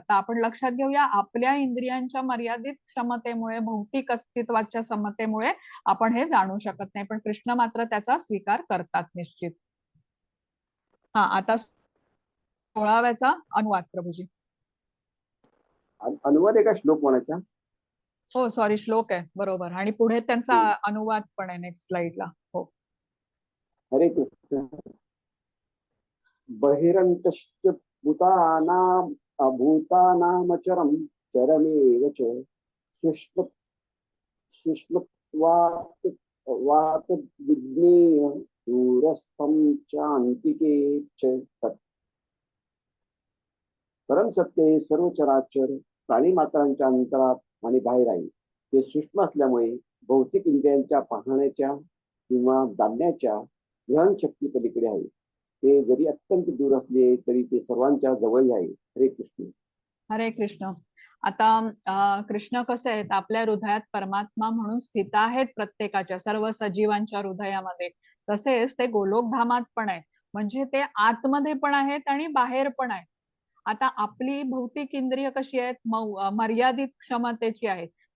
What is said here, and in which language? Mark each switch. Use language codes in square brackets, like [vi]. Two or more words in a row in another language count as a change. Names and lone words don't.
[mr] तर आपण लक्षात घेऊया, आपल्या इंद्रियांच्या मर्यादित क्षमतेमुळे, भौतिक अस्तित्वाच्या समतेमुळे आपण हे जाणू शकत नाही, पण कृष्ण मात्र त्याचा स्वीकार करतात निश्चित. आता 16व्याचा अनुवाद प्रभूजी. अनुवाद आहे का श्लोक म्हणायचा? हो सॉरी, श्लोक आहे बरोबर, आणि पुढे त्यांचा अनुवाद पण आहे [en] next slideला. [mr] हो. हरे कृष्ण. [sa] बहिरंतश्च भूतानाम अभूतानामचरम चरमेव च सुष्म सुष्मत्वात् वात विज्ञेय दूरस्थं चान्तिके च तत्. [mr] परम सत्य हे सर्व चराचर प्राणी मात्रांच्या अंतरात आणि बाहेर आहे. ते सूक्ष्म असल्यामुळे भौतिक इंद्रियांच्या पाहण्याच्या किंवा जाणण्याच्या ग्रहण शक्ती पलीकडे आहे. ते जरी अत्यंत दूर असले तरी ते सर्वांच्या जवळ आहे. हरे कृष्ण. हरे कृष्ण. आता कृष्ण कसे आहेत, आपल्या हृदयात परमात्मा म्हणून स्थित आहेत, प्रत्येकाच्या सर्व सजीवांच्या हृदयामध्ये. तसेच ते गोलोकधामात पण आहेत, म्हणजे ते आतमध्ये पण आहेत आणि बाहेर पण आहेत. आता आपली भौतिक इंद्रिय कशी आहेत, मर्यादित क्षमतेची आहे.